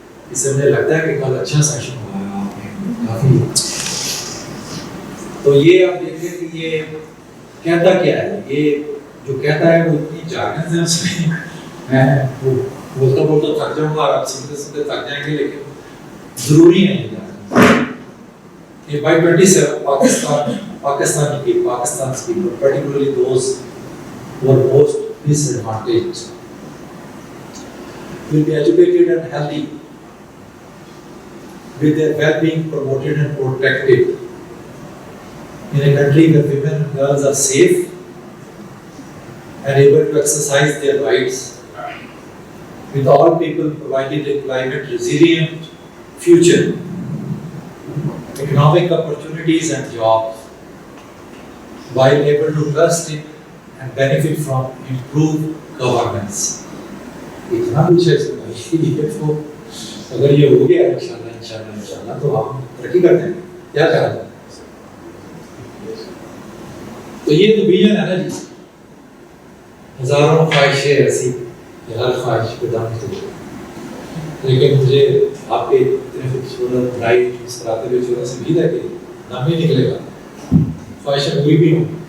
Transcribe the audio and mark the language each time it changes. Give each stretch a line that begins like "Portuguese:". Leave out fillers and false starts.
Urdu: اس سے مجھے لگتا ہے کہ کل اچھا سیشن ہوا ہے آپ نے کافی. تو یہ آپ دیکھیں کہ یہ کہتا کیا ہے, یہ جو کہتا ہے وہ اتنی جارگنز ہے اس میں, میں بولتا تھک جاؤں گا اور آپ سنتے تھک جائیں گے, لیکن ضروری ہے یہ جارگنز.
English: کہ by 27 Pakistani people, particularly those who are most disadvantaged, will be educated and healthy, with their well-being promoted and protected in a country where women and girls are safe and able to exercise their rights, with all people provided a climate resilient future, economic opportunities and jobs, while able to trust in and benefit from improved governance.
Urdu: اتنا کچھ ہے اس میں, یہ تو اگر یہ ہو گیا انشاءاللہ تو ہم ترقی کرتے ہیں. کیا چاہتے ہیں؟ تو یہ تو ویژن ہے نا جی, ہزاروں خواہشیں ایسی کہ ہر خواہش پہ دم تو, لیکن مجھے آپ کے اتنے خوبصورت لائٹ مسکراتے ہوئے چہرے سے امید ہے کہ دم ہی نکلے گا, خواہشیں پوری بھی ہوں.